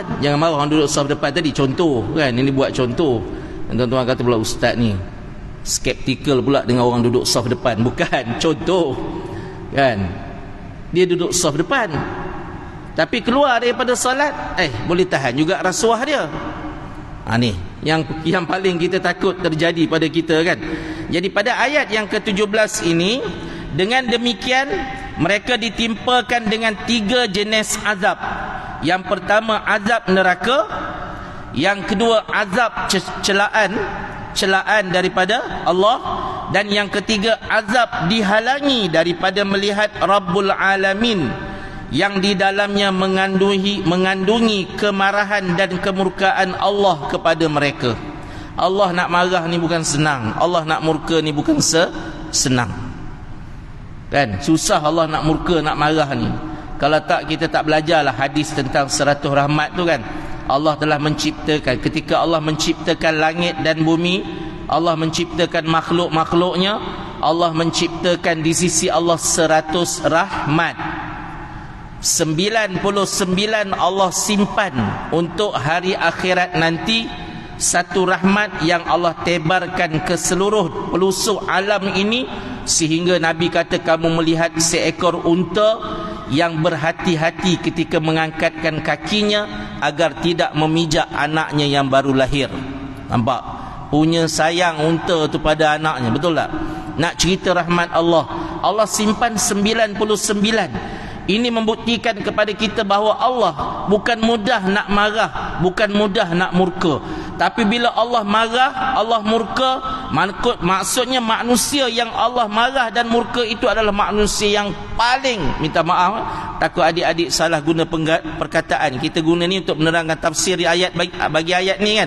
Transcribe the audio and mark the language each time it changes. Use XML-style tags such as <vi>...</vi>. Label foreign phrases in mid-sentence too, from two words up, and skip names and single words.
<ms>Jangan marah orang duduk saf depan tadi, contoh kan, ini buat contoh. Tuan-tuan kata pula ustaz ni skeptikal pula dengan orang duduk saf depan. Bukan, contoh kan. Dia duduk saf depan, tapi keluar daripada solat, boleh tahan juga rasuah dia. Ni yang paling kita takut terjadi pada kita, kan. Jadi pada ayat yang ke-17 ini, dengan demikian mereka ditimpakan dengan 3 jenis azab. Yang pertama azab neraka, yang kedua azab celaan daripada Allah, dan yang ketiga azab dihalangi daripada melihat</ms> <ar>رب العالمين,</ar> <ms>yang di dalamnya mengandungi kemarahan dan kemurkaan Allah kepada mereka. Allah nak marah ni bukan senang, Allah nak murka ni bukan senang, kan? Susah Allah nak murka, nak marah ni. Kalau tak, kita tak belajarlah hadis tentang 100 rahmat tu, kan. Allah telah menciptakan, ketika Allah menciptakan langit dan bumi, Allah menciptakan makhluk-makhluknya, Allah menciptakan di sisi Allah 100 rahmat. 99 Allah simpan untuk hari akhirat nanti, satu rahmat yang Allah tebarkan ke seluruh pelosok alam ini, sehingga Nabi kata kamu melihat seekor unta yang berhati-hati ketika mengangkatkan kakinya agar tidak memijak anaknya yang baru lahir. Nampak? Punya sayang unta tu pada anaknya, betul tak? Nak cerita rahmat Allah, Allah simpan 99. Ini membuktikan kepada kita bahawa Allah bukan mudah nak marah, bukan mudah nak murka. Tapi bila Allah marah, Allah murka, maksudnya manusia yang Allah marah dan murka itu adalah manusia yang paling, minta maaf, takut adik-adik salah guna perkataan, kita guna ni untuk menerangkan tafsir ayat bagi ayat ni, kan.</ms>